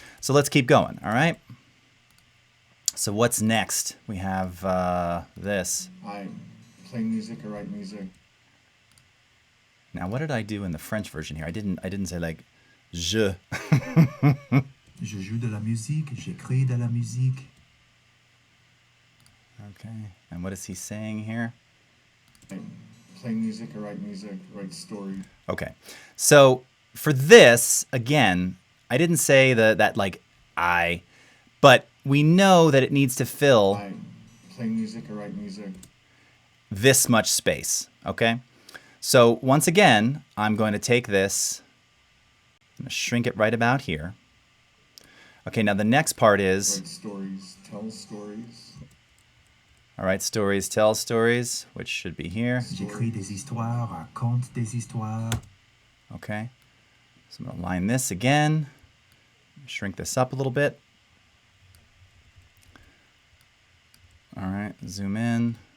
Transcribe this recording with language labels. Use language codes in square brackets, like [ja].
[en] So let's keep going, all right? So what's next? We have this. I play music or write music. Now, what did I do in the French version here? I didn't say like je. [fr] Je joue de la musique, j'écris de la musique. [en] Okay. And what is he saying here? I play music or write story. Okay. So for this, again, I didn't say that like I, but we know that it needs to fill I play music or write music. this much space, okay? So once again, I'm going to take this, I'm going to shrink it right about here. Okay, now the next part is... Write stories, tell stories. All right, stories, tell stories, which should be here. [fr] J'écris des histoires, raconte des histoires. [en] Okay, so I'm going to line this again, shrink this up a little bit. All right, zoom in.